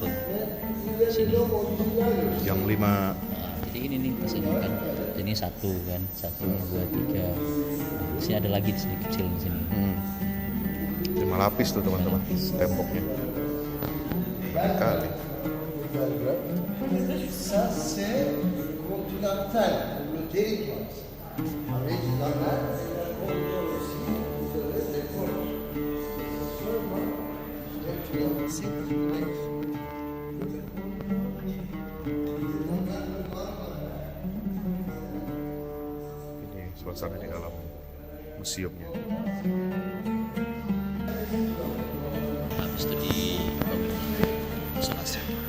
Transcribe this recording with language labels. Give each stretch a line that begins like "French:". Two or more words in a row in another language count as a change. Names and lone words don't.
Indonesian: Sini. Yang 5. Nah, jadi ini nih pas ini kan. Ini satu kan, 1, 2, 3. Nah, sini ada lagi di sini kecil di sini. 5 lapis tuh teman-teman, temboknya. Kali.
French: Ça, c'est continental, le territoire. Avec la mer, et la contrôle aussi, vous avez des ports. Seulement,
Indonesian: Ini suasana di dalam museumnya. Habis itu di isolasi.